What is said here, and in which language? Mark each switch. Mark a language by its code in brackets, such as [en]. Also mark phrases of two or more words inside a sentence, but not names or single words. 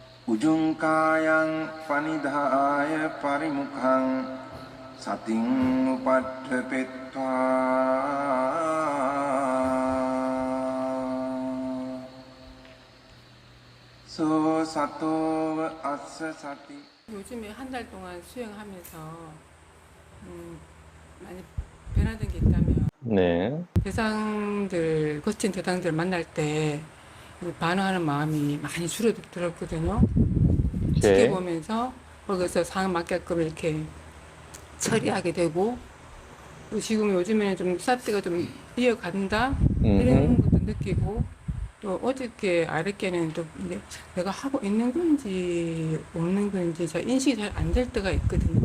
[pi] Ujungkayang panidhaya parimukhang sating upadhepetva so sato assa sati. [ko] 요즘에 한 달 동안 수행하면서 많이 변화된 게 있다면 네. 대상들, 거친 대상들 만날 때 반응하는 마음이 많이 줄어들었거든요. 오케이. 지켜보면서 거기서 상황 맞게끔 이렇게 처리하게 되고, 또 지금 요즘에는 좀 사태가 좀 이어간다 이런 것도 느끼고, 또 어저께 아랫께는 또 이제 내가 하고 있는 건지 없는 건지 잘 인식이 잘 안 될 때가 있거든요.